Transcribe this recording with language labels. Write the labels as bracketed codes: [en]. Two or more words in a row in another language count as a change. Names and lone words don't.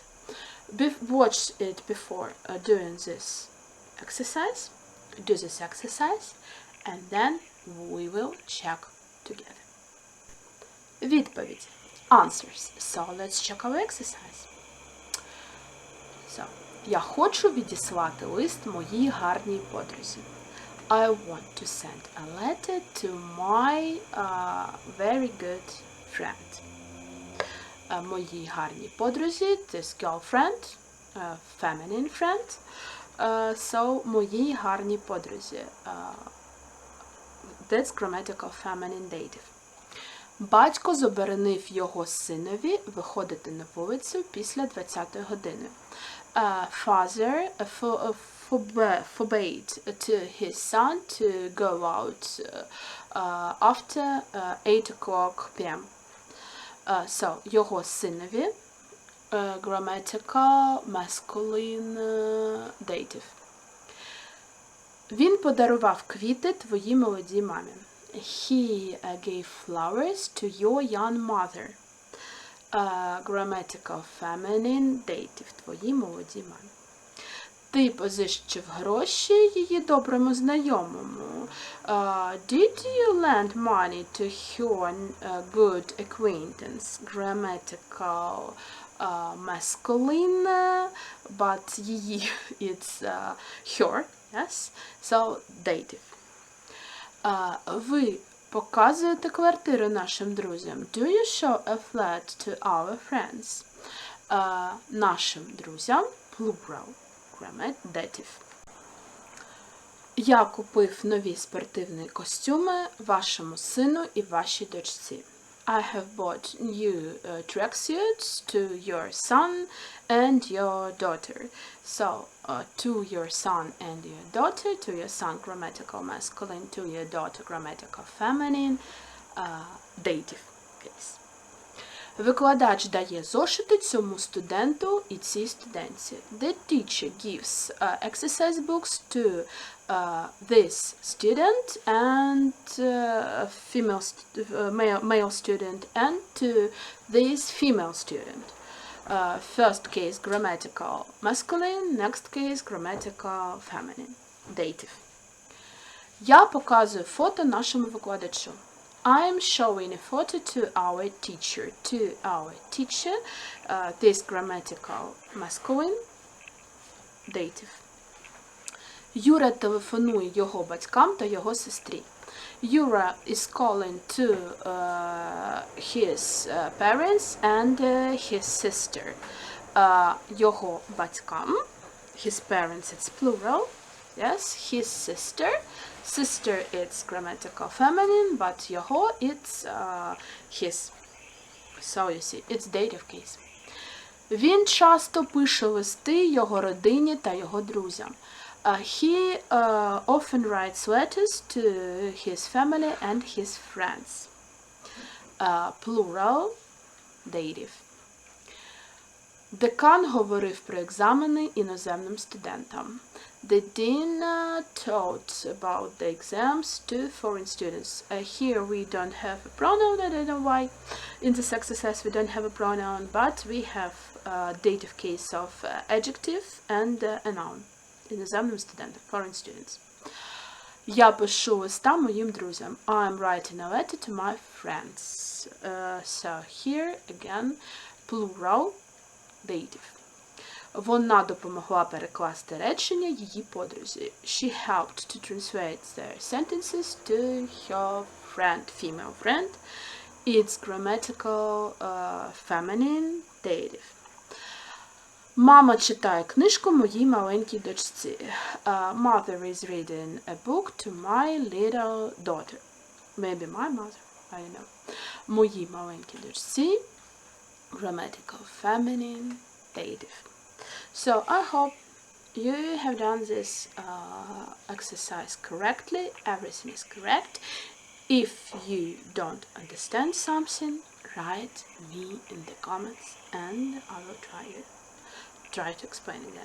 [en] Watch it before doing this exercise. Do this exercise, and then we will check together. [uk] Відповідь. Answers. [en] So let's check our exercise. So, [uk] я хочу відіслати лист моїй гарній подрузі. [en] I want to send a letter to my very good friend. [uk] Моїй гарній подрузі, [en] this girlfriend, feminine friend. So, [uk] моїй гарній подрузі. [en] That's grammatical feminine dative. [uk] Батько заборонив його синові виходити на вулицю після 20-ї години. [en] Father forbade to his son to go out after 8 o'clock p.m. So, [uk] його синові, [en] grammatical masculine dative. [uk] Він подарував квіти твоїй молодій мамі. [en] He gave flowers to your young mother. Grammatical feminine dative. [uk] Твоїй молодій мамі. Ти позичив гроші її доброму знайомому. [en] Did you lend money to your good acquaintance? Grammatical masculine, but її it's her. Yes? So, dative. [uk] Ви показуєте квартиру нашим друзям. [en] Do you show a flat to our friends? [uk] Нашим друзям, [en] plural, dative. [uk] Я купив нові спортивні костюми вашому сину і вашій дочці. [en] I have bought new tracksuits to your son and your daughter. So, to your son and your daughter, to your son grammatical masculine, to your daughter grammatical feminine, dative case. [uk] Викладач дає зошити цьому студенту і цій студентці. [en] The teacher gives exercise books to this student and male student and to this female student. First case grammatical masculine, next case grammatical feminine, dative. [uk] Я показую фото нашому викладачу. [en] I am showing a photo to our teacher. To our teacher, this grammatical masculine, dative. [uk] Юра телефонує його батькам та його сестрі. [en] Yura is calling to his parents and his sister. [uk] Його батькам, [en] his parents, it's plural. Yes, his sister. Sister, it's grammatical feminine, but його, it's his. So you see, it's dative case. [uk] Він часто пише листи його родині та його друзям. [en] He often writes letters to his family and his friends. Plural, dative. [uk] Декан говорив про екзамени іноземним студентам. [en] The dean taught about the exams to foreign students. Here we don't have a pronoun, I don't know why. In this exercise we don't have a pronoun, but we have a dative case of adjective and a noun. [uk] Іноземним студентам, [en] foreign students. [uk] Я пишу листа моїм друзям. [en] I'm writing a letter to my friends. So here again, plural, dative. [uk] Вона допомогла перекласти речення її подрузі. [en] She helped to translate their sentences to her friend, female friend. It's grammatical feminine, dative. [uk] Мама читає книжку моїй маленькій дочці. [en] Mother is reading a book to my little daughter. Maybe my mother, I don't know. [uk] Моїй маленькій дочці. [en] Grammatical feminine, dative. So I hope you have done this exercise correctly. Everything is correct. If you don't understand something, write me in the comments and I will try to explain again.